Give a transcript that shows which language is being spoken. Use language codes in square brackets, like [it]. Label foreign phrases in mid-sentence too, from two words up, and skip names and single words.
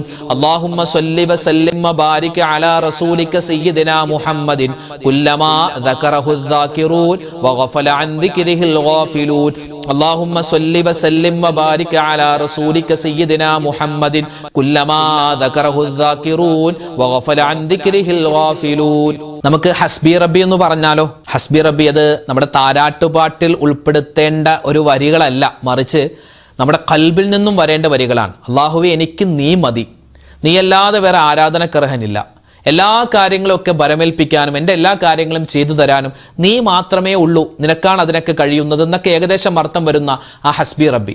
[ar] اللهم صل وسلم وبارك على رسولك سيدنا محمد كلما ذكره الذاكرون وغفل عن ذكره الغافلون. اللهم صل وسلم وبارك على رسولك سيدنا محمد كلما ذكره الذاكرون وغفل عن ذكره الغافلون. [ml] നമുക്ക് [ar] حسبي ربي [ml] എന്ന് പറഞ്ഞാലോ? [ar] حسبي ربي [ml] അത് നമ്മുടെ താരാട്ടുപാട്ടിൽ ഉൾപ്പെടുത്തേണ്ട ഒരു വരികളല്ല, മറിച്ച് നമ്മുടെ ഖൽബിൽ നിന്നും വരേണ്ട വരികളാണ്. അല്ലാഹുവേ, എനിക്ക് നീ മതി, നീയല്ലാതെ വേറെ ആരാധനക്കർഹനില്ല, എല്ലാ കാര്യങ്ങളൊക്കെ ഭരമേൽപ്പിക്കാനും എൻ്റെ എല്ലാ കാര്യങ്ങളും ചെയ്തു തരാനും നീ മാത്രമേ ഉള്ളൂ, നിനക്കാണ് അതിനൊക്കെ കഴിയുന്നത് എന്നൊക്കെ ഏകദേശം അർത്ഥം വരുന്ന ആ [ar] حسبي ربي.